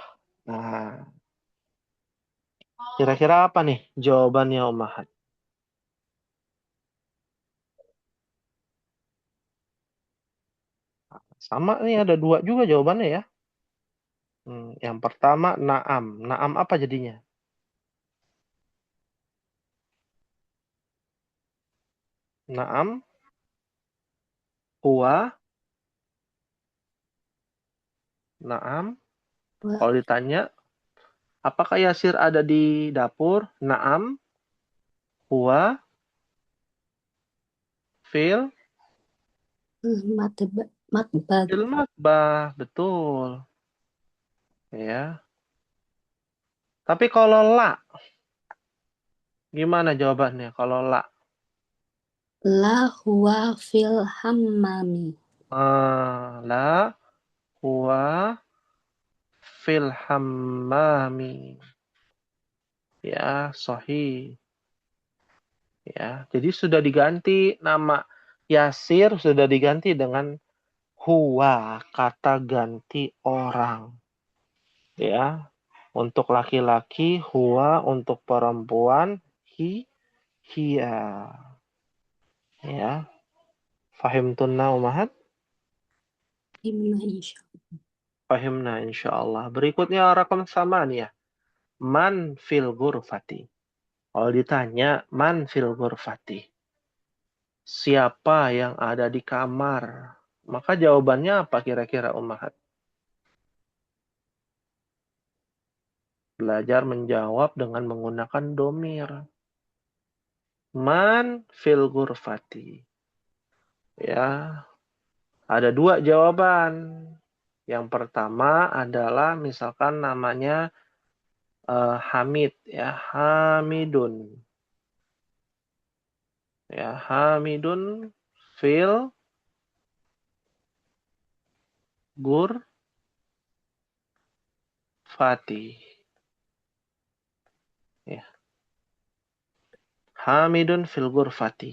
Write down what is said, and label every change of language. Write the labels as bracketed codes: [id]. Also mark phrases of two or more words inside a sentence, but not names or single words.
[id] Nah, kira-kira apa nih jawabannya Om Ahad? Sama nih ada dua juga jawabannya ya. Yang pertama naam. Naam apa jadinya? [ar] نعم، هو، نعم. [id] Wah, Kalau ditanya, apakah Yasir ada di dapur? [ar] نعم, هو، في, مطبخ. في المطبخ. [id] Betul. Ya. Tapi kalau la, gimana jawabannya? Kalau la, [ar] لا هو في الحمام. لا، هو، في الحمام. [id] Ya, sahih. Ya, jadi sudah diganti nama Yasir sudah diganti dengan huwa, kata ganti orang. Ya, untuk laki-laki huwa, untuk perempuan hiya. Ya, [ar] فهمتن أمهات? Himna insya. فهمنا إن شاء الله. [id] Berikutnya rakam sama nih ya. [ar] من في الغرفة. [id] Kalau ditanya [ar] من في الغرفة, [id] siapa yang ada di kamar? Maka jawabannya apa kira-kira umahat? Belajar menjawab dengan menggunakan domir. [ar] من في الغرفة. [id] Ya, ada dua jawaban. Yang pertama adalah misalkan namanya Hamid ya, Hamidun. [ar] Ya, حامد في الفاتي. Ya. حامد في الفاتي.